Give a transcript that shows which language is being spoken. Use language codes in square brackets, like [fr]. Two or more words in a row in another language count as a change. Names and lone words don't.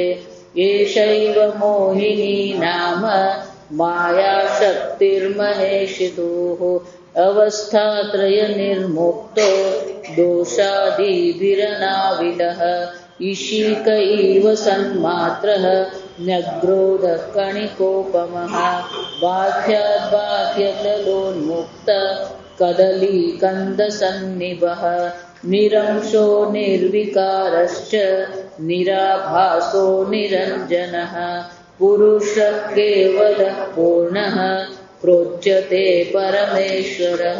[sa] एषैव मोहिनी नाम मायाशक्तिर्महेशितुः अवस्थात्रयनिर्मुक्तो दोषादिभिरनाविलः। ईशिक इव सन्मात्रः ન્યગ્રોધः કણિકોપમः બાહ્યાદ્બાહ્યતલોન્મુક્ત કદલીકन्दસન્નિભः નિરંશો નિર્વિકારશ્ચ નિરાભાસો નિરંજનः પુરુષः કેવલः પૂર્ણः પ્રોચ્યતે પરમેશ્વરः